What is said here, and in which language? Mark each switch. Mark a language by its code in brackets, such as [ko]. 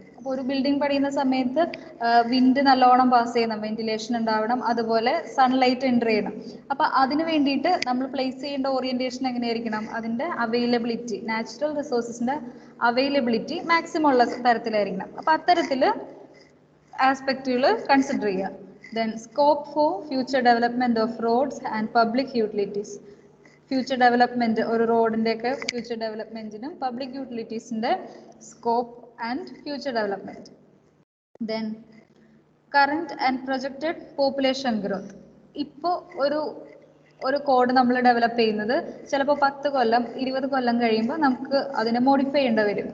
[ml] അപ്പോൾ ഒരു ബിൽഡിംഗ് പണിയുന്ന സമയത്ത് വിൻഡ് നല്ലോണം പാസ് ചെയ്യണം, വെന്റിലേഷൻ ഉണ്ടാവണം, അതുപോലെ സൺലൈറ്റ് എൻ്റർ ചെയ്യണം. അപ്പോൾ അതിന് വേണ്ടിയിട്ട് നമ്മൾ പ്ലേസ് ചെയ്യേണ്ട ഓറിയന്റേഷൻ എങ്ങനെയായിരിക്കണം? അതിന്റെ അവൈലബിലിറ്റി, നാച്ചുറൽ റിസോഴ്സസിന്റെ അവൈലബിലിറ്റി മാക്സിമം ഉള്ള തരത്തിലായിരിക്കണം. അപ്പോൾ അത്തരത്തിൽ ആസ്പെക്റ്റുകൾ കൺസിഡർ ചെയ്യുക. [en] Then scope for future development of roads and public utilities. [ml] Future development, ഒരു റോഡിന്റെ ഒക്കെ future ഡെവലപ്മെന്റിനും public യൂട്ടിലിറ്റീസിന്റെ [en] Scope and future development. Then current and projected population growth. [ml] ഇപ്പോൾ ഒരു കോഡ് നമ്മൾ ഡെവലപ്പ് ചെയ്യുന്നത് ചിലപ്പോൾ 10 കൊല്ലം 20 കൊല്ലം കഴിയുമ്പോൾ നമുക്ക് അതിനെ മോഡിഫൈ ചെയ്യേണ്ടി വരും.